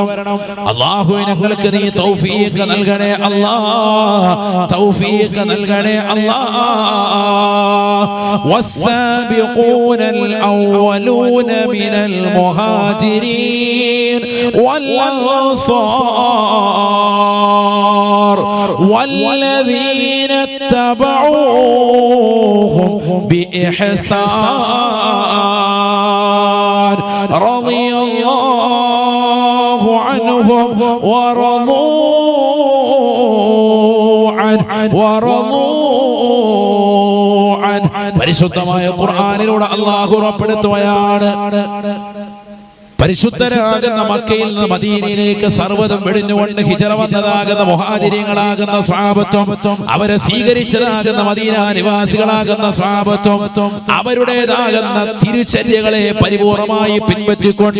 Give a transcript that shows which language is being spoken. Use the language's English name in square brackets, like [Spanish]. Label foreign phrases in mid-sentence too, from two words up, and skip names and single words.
[Malayalam] അല്ലാഹുവേ ഞങ്ങൾക്ക് നീ തൗഫീഖ് നൽകണേ അല്ലാഹ്, തൗഫീഖ് നൽകണേ അല്ലാഹ്. [Arabic] والسابقون الأولون من المهاجرين والأنصار والذين اتبعوهم بإحسان رضي الله عنهم ورضوا عنه. [Malayalam] പരിശുദ്ധമായ ഖുർആനിലൂടെ അല്ലാഹു ഉറപ്പെടുത്തുകയാണ്, പരിശുദ്ധരാകുന്ന മക്കയിൽ നിന്ന് മദീനയിലേക്ക് സർവ്വതും വെടിഞ്ഞുകൊണ്ട് ഹിജറ വന്നതാകുന്ന മുഹാജിരീങ്ങളാകുന്ന സ്വഹാബത്തും, അവരെ സ്വീകരിച്ചതാകുന്ന മദീന നിവാസികളാകുന്ന സ്വഹാബത്തും, അവരുടേതാകുന്ന തിരുചര്യകളെ പരിപൂർണമായി പിൻപറ്റിക്കൊണ്ട്